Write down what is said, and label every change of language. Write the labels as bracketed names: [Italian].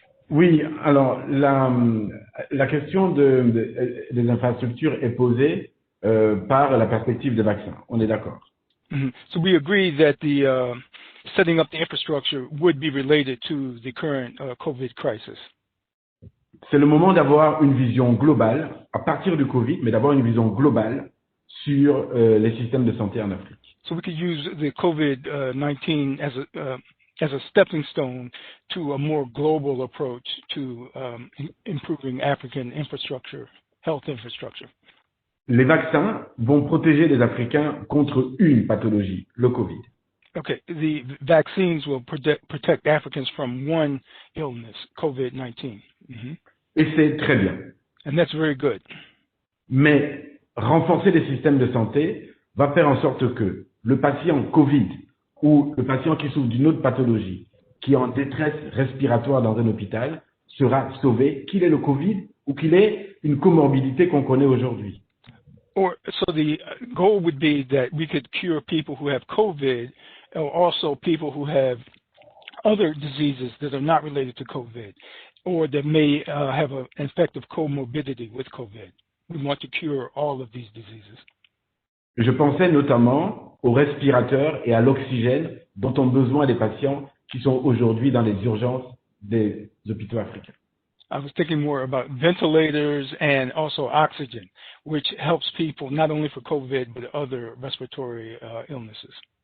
[French] Oui, alors la question des infrastructures est posée par la perspective des vaccins. On est d'accord. Mm-hmm. [English] So we agree that the setting up the infrastructure would be related to the current COVID crisis. [French] C'est le moment d'avoir une vision globale, à partir du Covid, mais d'avoir une vision globale sur les systèmes de santé en Afrique. [English] So we could use the COVID-19 as a stepping stone to a more global approach to improving African infrastructure, health infrastructure. [French] Les vaccins vont protéger les Africains contre une pathologie, le Covid. [English] Okay, the vaccines will protect Africans from one illness, COVID-19. Mm-hmm. [French] Et c'est très bien. [English] And that's very good. [French] Mais renforcer les systèmes de santé va faire en sorte que le patient Covid ou le patient qui souffre d'une autre pathologie, qui est en détresse respiratoire dans un hôpital, sera sauvé, qu'il ait le Covid ou qu'il ait une comorbidité qu'on connaît aujourd'hui. [English] So the goal would be that we could cure people who have COVID, or also people who have other diseases that are not related to COVID, or that may have an effective comorbidity with COVID. We want to cure all of these diseases. [French] Je pensais notamment aux respirateurs et à l'oxygène dont ont besoin les patients qui sont aujourd'hui dans les urgences des hôpitaux africains. [English] I was thinking more about ventilators and also oxygen, which helps people not only for COVID but other respiratory illnesses.